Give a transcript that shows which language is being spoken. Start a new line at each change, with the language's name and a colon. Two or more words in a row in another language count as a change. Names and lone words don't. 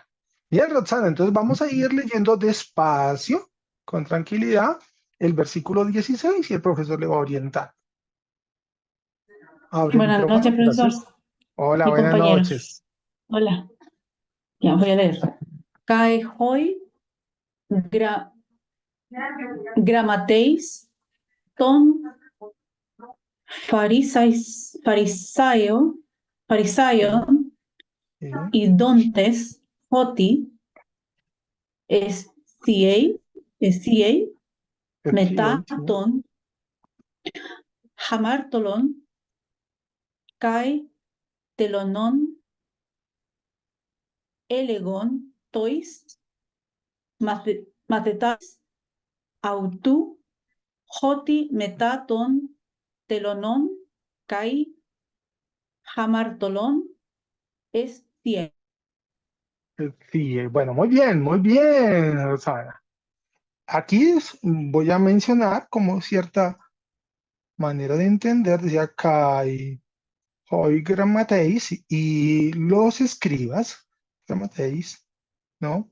Spanish: Bien, Roxana, entonces vamos a ir leyendo despacio, con tranquilidad, el versículo 16 y el profesor le va a orientar. Abre el Buenas micrófono, noches, profesor gracias. Hola, y buenas compañeros. noches. Hola, ya voy a leer.
Greek: Καὶ οἱ γρα, γραμματεῖς τῶν
Spanish: Sí,
Greek: farisaion
Spanish: sí,
Greek: ἰδόντες ὅτι ἐσθίει
Spanish: sí, sí.
Greek: μετὰ τῶν ἁμαρτωλῶν καὶ τελωνῶν ἔλεγον τοῖς μαθηταῖς αὐτοῦ ὅτι μετὰ τῶν τελωνῶν καὶ ἁμαρτωλῶν ἐσθίει.
Spanish: Sí, bueno, muy bien, Roxana. Aquí voy a mencionar como cierta manera de entender, decía
Greek: Καὶ, οἱ γραμματεῖς
Spanish: y los escribas, gramateis, ¿no?